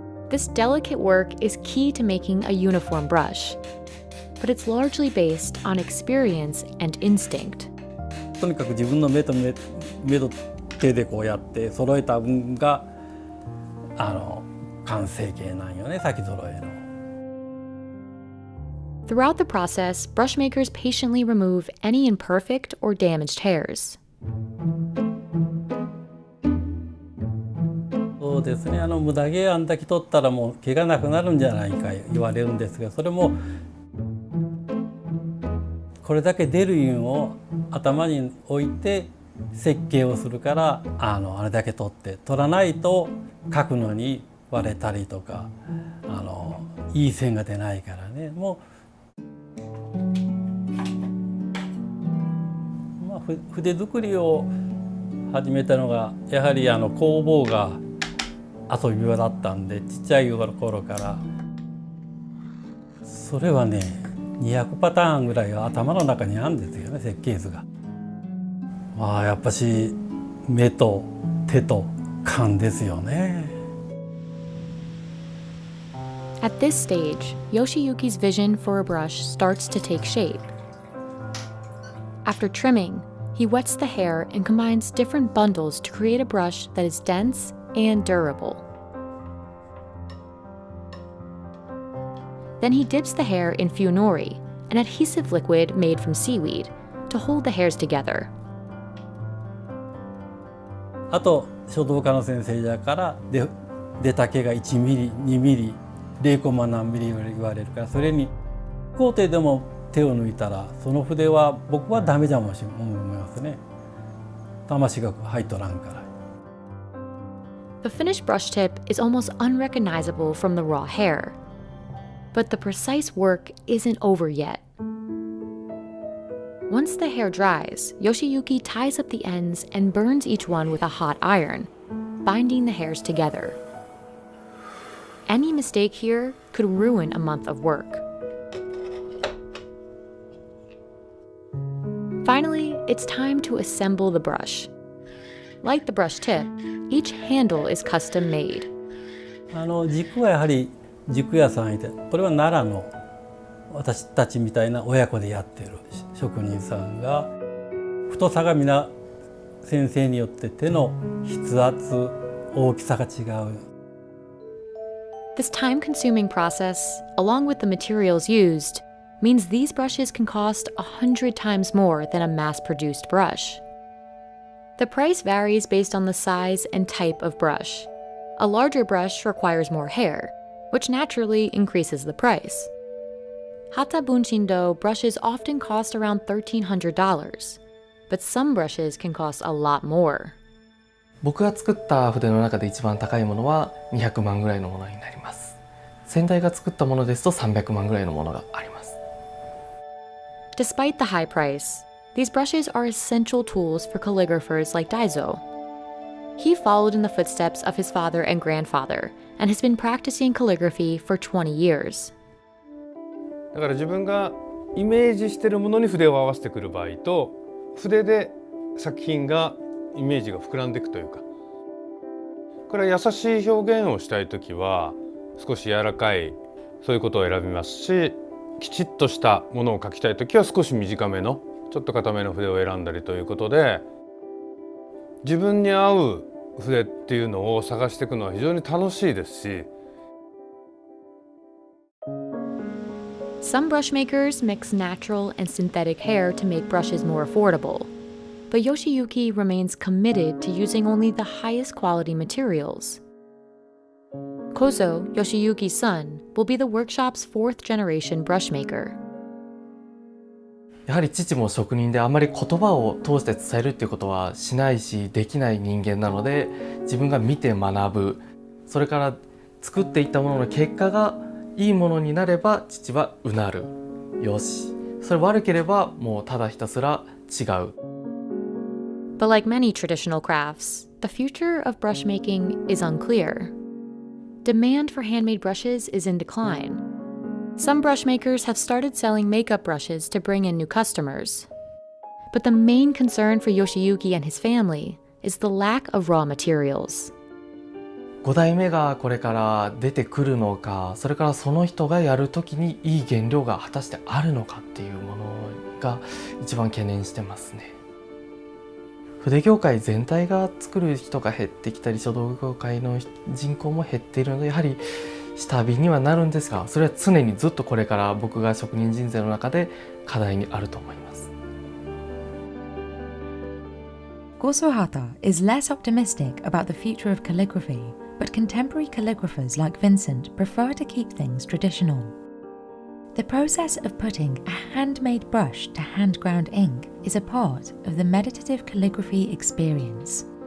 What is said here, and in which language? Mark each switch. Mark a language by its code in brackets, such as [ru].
[en] This delicate work is key to making a uniform brush, but it's largely based on experience and instinct. [ja] とにかく自分の目と手でこうやって揃えた分が完成形なんよね、先揃えの。 [en] Throughout the process, brush makers patiently remove any imperfect or damaged hairs. [ja] そうですね、無駄毛あんだけ取ったらもう毛がなくなるんじゃないか言われるんですが、それもこれだけ出るいうんを頭に置いて設計をするからあれだけ取って取らないと描くのに割れたりとかいい線が出ないからね。もう、まあ、筆作りを始めたのがやはり工房が遊び場だったんで、ちっちゃい頃からそれはね200パターンぐらいは頭の中にあるんですよね、設計図が。まあやっぱし目と手と勘ですよね。 [en] At this stage, Yoshiyuki's vision for a brush starts to take shape. After trimming, he wets the hair and combines different bundles to create a brush that is dense and durable. Then he dips the hair in funori, an adhesive liquid made from seaweed, to hold the hairs together. [ja] あと書道家の先生だから出た毛が1ミリ2ミリ0コマ何ミリ言われるから、それに工程でも手を抜いたらその筆は僕はダメじゃもし思いますね。魂が入っとらんから。 [en] The finished brush tip is almost unrecognizable from the raw hair. But the precise work isn't over yet. Once the hair dries, Yoshiyuki ties up the ends and burns each one with a hot iron, binding the hairs together. Any mistake here could ruin a month of work. Finally, it's time to assemble the brush. Like the brush tip, each handle is custom made. [ja] 軸はやはり軸屋さんいて、これは奈良の私たちみたいな親子でやってる職人さんが、太さが皆先生によって手の筆圧大きさが違う。 [en] This time-consuming process, along with the materials used, means these brushes can cost 100 times more than a mass-produced brush. The price varies based on the size and type of brush. A larger brush requires more hair, which naturally increases the price. Hata Bunshindo brushes often cost around $1,300, but some brushes can cost a lot more. [ja] 僕が作った筆の中で一番高いものは200万ぐらいのものになります。先代が作ったものですと300万ぐらいのものがあります。 [en] Despite the high price, these brushes are essential tools for calligraphers like Daizo. He followed in the footsteps of his father and grandfather and has been practicing calligraphy for 20 years. [ja] だから自分がイメージしているものに筆を合わせてくる場合と、筆で作品がイメージが膨らんでいくというか、これは優しい表現をしたいときは少し柔らかいそういうことを選びますし、きちっとしたものを描きたいときは少し短めのちょっと硬めの筆を選んだりということで、自分に合う筆っていうのを探していくのは非常に楽しいですし。 [en] Some brush makers mix natural and synthetic hair to make brushes more affordable, but Yoshiyuki remains committed to using only the highest quality materials. Kozo, Yoshiyuki's son, will be the workshop's fourth generation brush maker. [ja] やはり父も職人であまり言葉を通して伝えるっていうことはしないしできない人間なので、自分が見て学ぶ、それから作っていったものの結果がいいものになれば父はうなる、よし、それ悪ければもうただひたすら違う。 [en] But like many traditional crafts, the future of brush making is unclear. Demand for handmade brushes is in decline. Some brush makers have started selling makeup brushes to bring in new customers. But the main concern for Yoshiyuki and his family is the lack of raw materials. [ja] 5代目がこれから出てくるのか、それからその人がやるときにいい原料が果たしてあるのかっていうものが一番懸念してますね。筆業界全体が作る人が減ってきたり、書道業界の人口も減っているので、やはり下火にはなるんですが、それは常にずっとこれから僕が職人人生の中で課題にあると思います。 [en] Goso Hata is less optimistic about the future of calligraphy, but contemporary calligraphers like Vincent prefer to keep things traditional. The process of putting a handmade brush to hand-ground ink is a part of the meditative calligraphy experience.